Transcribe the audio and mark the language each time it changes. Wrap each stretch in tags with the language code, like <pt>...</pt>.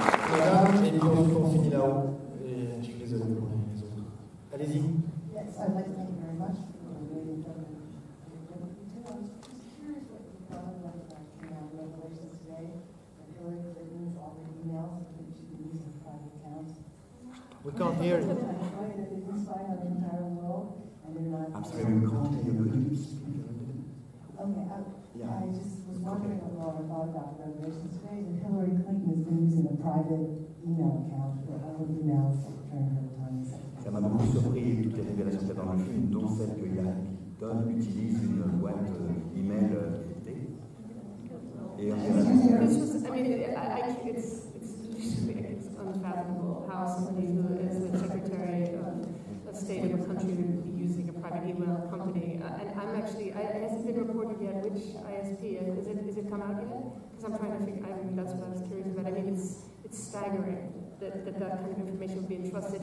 <fr>Madame, et puis on finit là-haut. Et je suis désolé pour les autres. Allez-y.</fr> <en>Yes, I'd like to thank you very much for the very informative. I was curious what you thought about the revelations today that Hillary Clinton's all the emails that she's been using for private accounts. We can't hear you. They've been spying on the entire world, and they're not. I'm sorry, we can't hear you. Could you speak a little bit? Okay, I just was wondering what I thought about the revelations today. That Hillary Clinton has been using a private email account for all the emails during her time as secretary.</en> <fr>Ça m'a beaucoup surpris toutes les révélations qu'il y a dans le film, dont celle que Hillary Clinton utilise une boîte email cryptée. Et on</fr> <en>it's unfathomable how somebody who is the Secretary of State of a country would be using a private email company. And I'm actually, it hasn't been reported yet which ISP. Is it come out yet? Because I'm trying to figure, that's what I was curious about. I mean, it's staggering that kind of information would be entrusted.</en>